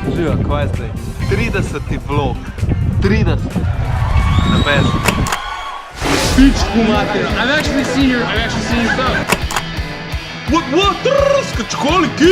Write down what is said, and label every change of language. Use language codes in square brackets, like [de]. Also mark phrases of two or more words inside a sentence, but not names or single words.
[sl] kaj je zdaj? 30. vlog. 30. [en] The best. [sr] Pičku mater. [en] I've actually seen your stuff. What? Skačkoliki?